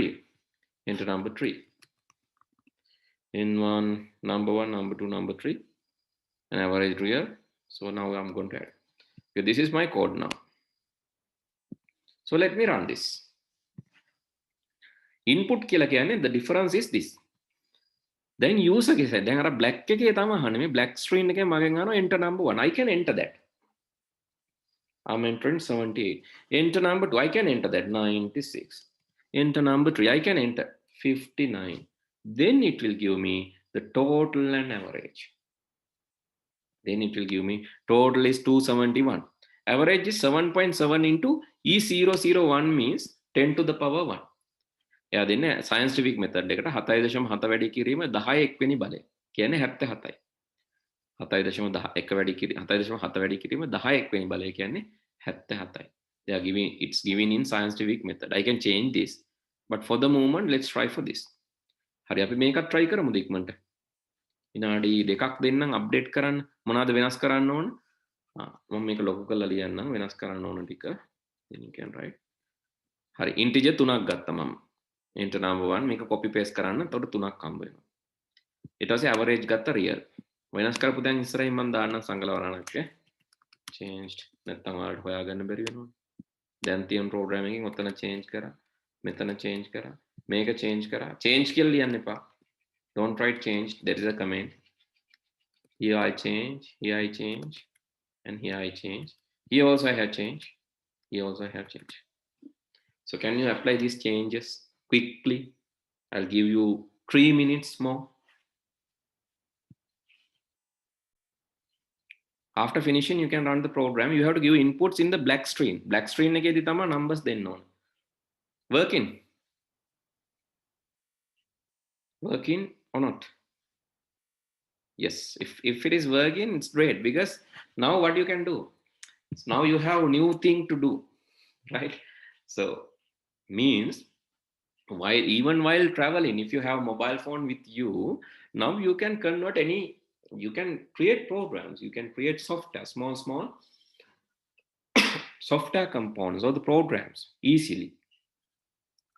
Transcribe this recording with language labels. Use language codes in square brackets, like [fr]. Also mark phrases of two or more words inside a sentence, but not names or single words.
[en] Enter number 3. n1 number 1, number 2, number 3, and average real. So now I'm going to add. Okay, this is my code now. So let me run this. Input [si] කියලා කියන්නේ [en] the difference is this. Then user [hi] के साथ [si] දැන් අර black එකේ තමයි අහන්නේ මේ black screen එකේ මගෙන් අහනවා [en] enter number 1. I can enter that. I'm entering 78. Enter number 2. I can enter that 96. Enter number 3. I can enter 59. Then it will give me the total and average. Then it will give me total is 271. Average is 7.7 into E001 means 10 to the power 1. [si] එයා දෙන්නේ [en] scientific method [si] එකට 7.7 වැඩි කිරීම 10 එක්වෙනි බලය. කියන්නේ 77යි. 7.1 වැඩි කිරීම 7.7 වැඩි කිරීම 10 එක්වෙනි බලය කියන්නේ 77යි. [en] They are giving, it's given in scientific method. I can change this. But for the moment let's try for this. [si] හරි අපි මේකත් try කරමුද ඉක්මනට. විනාඩි 2ක් දෙන්නම් අප්ඩේට් කරන්න. මොනවද වෙනස් කරන්න ඕන? මම මේක ලොකු කරලා ලියන්නම් වෙනස් කරන්න ඕන ටික. [en] Then you can write. [si] හරි integer 3ක් ගත්තා මම. [en] enter number 1 [si] මේක [en] copy paste [si] කරන්න. එතකොට 3ක් හම්බ වෙනවා. ඊට පස්සේ average ගත්තා real. වෙනස් කරපු දැන් ඉස්සරහින් මම දාන්නම් සංගලවරණක්. changed නැත්නම් ඔයාලට හොයාගන්න බැරි වෙනවා. දැන් තියෙන program එකකින් ඔතන change කරා. මෙතන change කරා. මේක change කරා. change කියලා ලියන්න එපා. [en] Don't write change. There is a command. Here I change. Here I change. And here I change. Here also I have change. Here also I have change. So can you apply these changes quickly? I'll give you 3 minutes more. After finishing, you can run the program. You have to give inputs in the black screen. [si] Black screen එකේදී තමයි numbers දෙන්න ඕන. [en] Working? Working or not? Yes, if it is working, it's great because now what you can do? So now you have a new thing to do, right? So means even while traveling, if you have mobile phone with you, now you can convert you can create programs, you can create software, small software components or the programs easily.